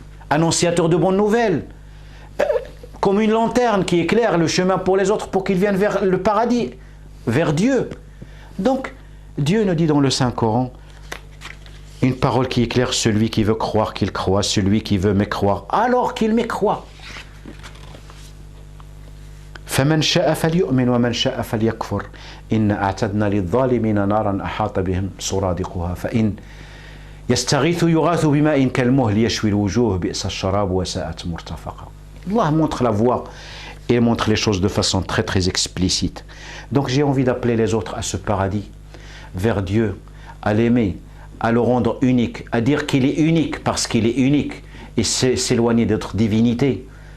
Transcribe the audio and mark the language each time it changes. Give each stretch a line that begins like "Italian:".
French: annonciateur de bonnes nouvelles, comme une lanterne qui éclaire le chemin pour les autres pour qu'ils viennent vers le paradis, vers Dieu. Donc, Dieu nous dit dans le Saint-Coran, une parole qui éclaire celui qui veut croire qu'il croit, celui qui veut mécroire, alors qu'il mécroit.
Arabic: فمن شاء فليؤمن ومن شاء فليكفر إن أعتدنا للظالمين نارا أحاط بهم سرادقها فإن يستغيثوا يغاثوا بماء كالمهل يشوي الوجوه بئس الشراب وساءت مرتفقا.
French: Allah montre la voie et montre les choses de façon très très explicite. Donc j'ai envie d'appeler les autres à ce paradis, vers Dieu, à l'aimer, à le rendre unique, à dire qu'il est unique parce qu'il est unique et s'éloigner d'autres divinités.